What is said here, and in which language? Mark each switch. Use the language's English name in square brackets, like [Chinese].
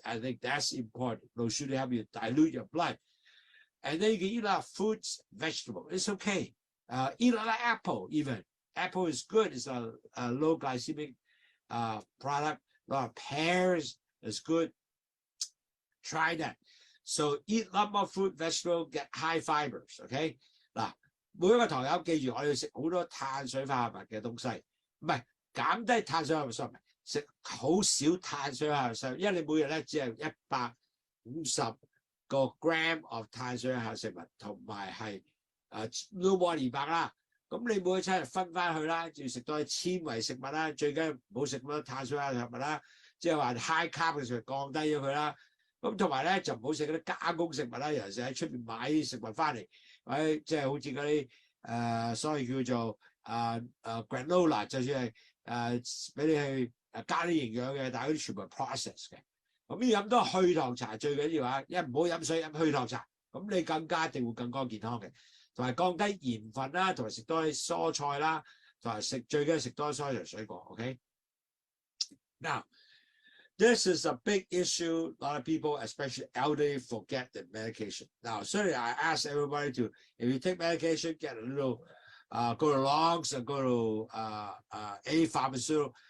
[English] I think that's important. Lowsutea help you dilute your blood. And then you can eat a lot of fruits, vegetables. It's okay. Eat a lot of apple even. Apple is good. It's a low glycemic product. A lot of pears is good. Try that. So eat a lot more fruit, vegetable, get high fibers, okay? [Cantonese] 嗱，每一個堂友記住，我要食好多碳水化合物嘅東西，唔係減低碳水化合物攝入，食好少碳水化合物攝入，因為你每日咧只係150個 [English] gram of [Cantonese] 碳水化合物食物，同埋係 [English] no more [Cantonese] 200啦。咁你每一餐分翻去啦，要食多啲纖維食物啦，最緊要唔好食咁多碳水化合物啦，即係話 [English] high carb [Cantonese] 嘅時候降低咗佢啦。咁同埋咧就唔好食嗰啲加工食物啦，尤其是喺出邊買啲食物翻嚟，或者即係好似嗰啲所謂叫做granola， 就算係俾你去加啲營養嘅，但係嗰啲全部係 process 嘅。咁要飲多去糖茶最緊要啊，因為唔好飲水飲去糖茶，咁你更加一定會更加健康嘅。同埋降低鹽分啦，同埋食多啲蔬菜啦，同埋最緊要食多啲蔬菜水果。 [English] OK， now this is a big issue. A lot of people, especially elderly, forget the medication. Now, certainly I ask everybody to, if you take medication, get a little, go to Logs or go to A Pharmaceutical.